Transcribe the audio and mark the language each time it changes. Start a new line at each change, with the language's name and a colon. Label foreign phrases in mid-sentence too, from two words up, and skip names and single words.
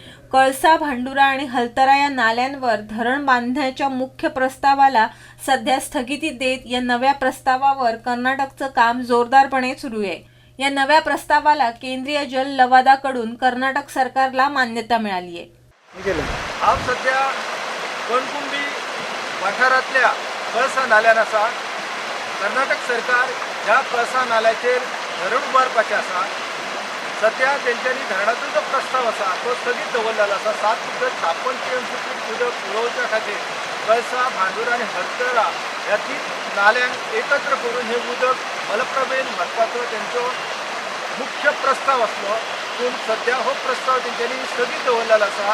Marathi: कळसा, भांडुरा आणि हलतरा या नाल्यांवर धरण बांधण्याच्या मुख्य प्रस्तावाला सध्या स्थगिती देत या नव्या प्रस्तावावर कर्नाटकचं काम जोरदारपणे सुरू आहे। या नव्या प्रस्तावाला केंद्रीय जल लवादाकडून कर्नाटक सरकारला मान्यता मिळाली आहे।
Konkani: आज सध्या कणकुंडी वाठारातल्या कळसा नाल्यान आसा, कर्नाटक सरकार ह्या कळसा नाल्याचेर धरण उबारपाचें आसा। सध्या तेंच्यांनी धरणाचो जो प्रस्ताव आसा तो स्थगीत दवरलेलो आसा। 7.56 TMC उदक पुरवच्या खातीर कळसा, भांडुरा आणि हलतरा ह्या 3 नाल्यांक एकत्र करून हे उदक मलप्रभेन व्हरपाचो तेंचो मुख्य प्रस्ताव आसलो, पूण सध्या हो प्रस्ताव तेंच्यांनी स्थगीत दवरलेलो आसा।